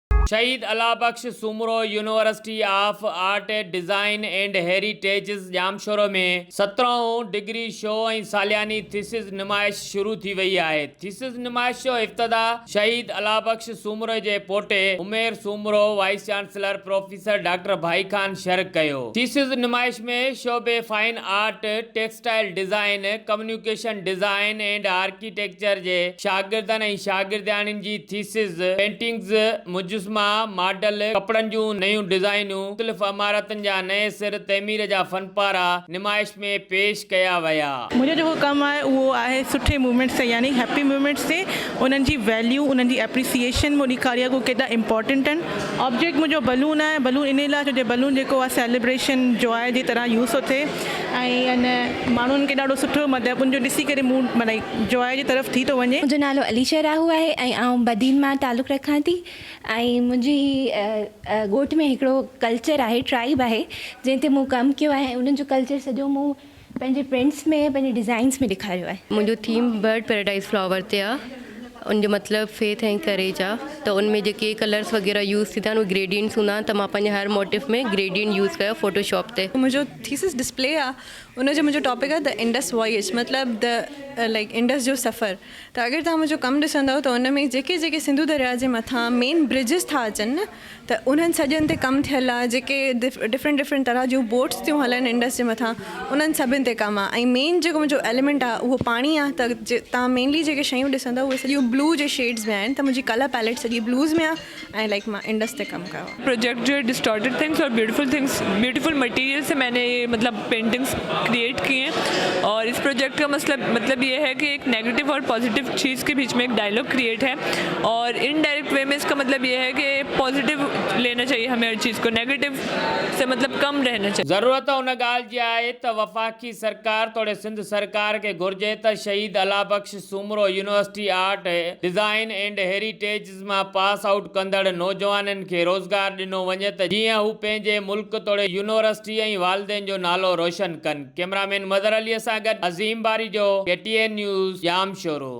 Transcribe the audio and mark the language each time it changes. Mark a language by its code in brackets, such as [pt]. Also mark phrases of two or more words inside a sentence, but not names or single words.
[sd] शहीद अलाबख्श सूमरो यूनिवर्सिटी ऑफ आर्ट डिज़ाइन एंड हेरिटेज जामशोरो में 17 [en] degree show [sd] ऐं सालियानी थीसिस नुमाइश शुरू थी वई आहे। थीसिस नुमाइश जो इफ्तिदा शहीद अलाबख्श सूमरो जे पोटे उमेर सूमरो [en] vice chancellor professor doctor [sd] भाई खान शर्क कयो। थीसिस नुमाइश में शोबे [en] fine art, textile design, communication design and architecture [sd] जे शागिर्दनि ऐं शागिर्दियाणियुनि जी थीसिस, पेंटिंग्स, मुजस्मा, मॉडल, कपड़नि जूं नयूं डिज़ाइनूं, मुख़्तलिफ़ इमारतुनि जा नए सिर तइमीर जा फनपारा नुमाइश में पेश कया विया। मुंहिंजो जेको कमु आहे उहो आहे सुठे मूवमेंट्स ते, यानी [en] happy movements [sd] ते उन्हनि जी वैल्यू, उन्हनि जी एप्रिसिएशन मूं ॾेखारी आहे, उहो केॾा इंपॉर्टेंट आहिनि। ऑब्जेक्ट मुंहिंजो बलून आहे। बलून इन लाइ छो जो बलून जेको आहे [en] celebration joy [sd] जी तरह यूज़ थो थिए ऐं अन माण्हुनि खे ॾाढो सुठो मतिलबु उनजो ॾिसी करे मूड माना जॉय जी तरफ़ थी थो वञे। मुंहिंजो नालो अलीशा राहू आहे ऐं आउं बदीन मां तालुक़ु रखां थी ऐं मुंहिंजी ॻोठ में हिकिड़ो कल्चर आहे, ट्राइब आहे, जंहिं ते मूं कमु कयो आहे। उन्हनि जो कल्चर सॼो मूं पंहिंजे प्रिंट्स में, पंहिंजे डिज़ाइन्स में ॾेखारियो आहे। मुंहिंजो [en] theme bird paradise flower [sd] ते आहे। उनजो मतिलबु फेथ ऐं करेज आहे। त उनमें जेके कलर्स वग़ैरह यूज़ थींदा आहिनि उहे ग्रेडियंट्स हूंदा आहिनि, त मां पंहिंजे हर मोटिव में ग्रेडियंट यूज़ कयो फ़ोटोशॉप ते। मुंहिंजो [en] thesis display [sd] आहे, उनजो मुंहिंजो टॉपिक आहे द इंडस वॉयज, मतिलबु [en] the like Indus [sd] जो सफ़र। त अगरि तव्हां मुंहिंजो कमु ॾिसंदव त उन में जेके जेके सिंधु दरिया जे मथां [en] main bridges [sd] था अचनि न, त उन्हनि सॼनि ते कमु थियलु आहे। जेके डिफरेंट तरह जूं बोट्स थियूं हलनि इंडस जे मथां, उन्हनि सभिनि ते कमु आहे। ऐं मेन जेको मुंहिंजो एलिमेंट आहे उहो पाणी आहे। त तव्हां मेनली जेके शयूं ॾिसंदव उहे सॼियूं ब्लू जे शेड्स में आहिनि। त मुंहिंजी [en] colour palette [sd] सॼी ब्लूज़ में आहे ऐं लाइक मां इंडस ते कमु कयो आहे। [hi] प्रोजेक्ट जो [en] distorted things [hi] और [en] beautiful material [hi] से मैंने मतलब [en] paintings create [hi] की हैं। और इस प्रोजेक्ट का मतलब ये है कि एक नेगेटिव और पॉजिटिव चीज़ के बीच में एक [en] dialogue create [hi] है, और [en] indirect way [hi] में इसका मतलब ये है कि पॉजिटिव लेना चाहिए हमें हर चीज़ को, नेगेटिव से मतलब कम रहना चाहिए। [sd] ज़रूरत उन ॻाल्हि जी आहे त वफ़ाक़ी सरकार तोड़े सिंध सरकार के घुर्जे त शहीद अलाबख्श सूमरो यूनिवर्सिटी आर्ट डिज़ाइन एंड हेरिटेज मां पास आउट कंदड़ नौजवाननि खे रोज़गार ॾिनो वञे त जीअं हू पंहिंजे मुल्क तोड़े यूनिवर्सिटी ऐं वालिदैन जो नालो रोशन कनि। कैमरामैन मदर अलीअ सां गॾु अज़ीम बारी जो KTN न्यूज़ जामशोरो।